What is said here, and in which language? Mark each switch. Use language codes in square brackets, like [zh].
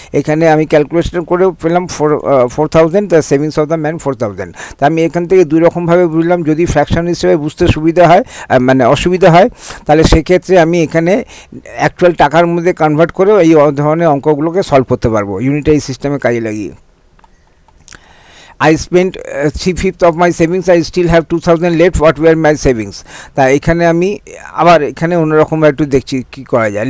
[bn] এখানে আমি ক্যালকুলেশন করে পেলাম 4000, [en] The savings of the man 4000। [bn] তা আমি এখান থেকে দুই রকমভাবে বুঝলাম, যদি ফ্র্যাকশন হিসেবে বুঝতে সুবিধা হয়, মানে অসুবিধা হয়, তাহলে সেক্ষেত্রে আমি এখানে অ্যাকচুয়াল টাকার মধ্যে কনভার্ট করেও এই ধরনের অঙ্কগুলোকে সলভ করতে পারবো ইউনিটারি সিস্টেমে কাজে লাগিয়ে। [en] I spent 3/5 of my savings, I still have 2000 left, what were my savings। [bn] তা এখানে আমি আবার এখানে অন্যরকম একটু দেখছি কী করা যায়।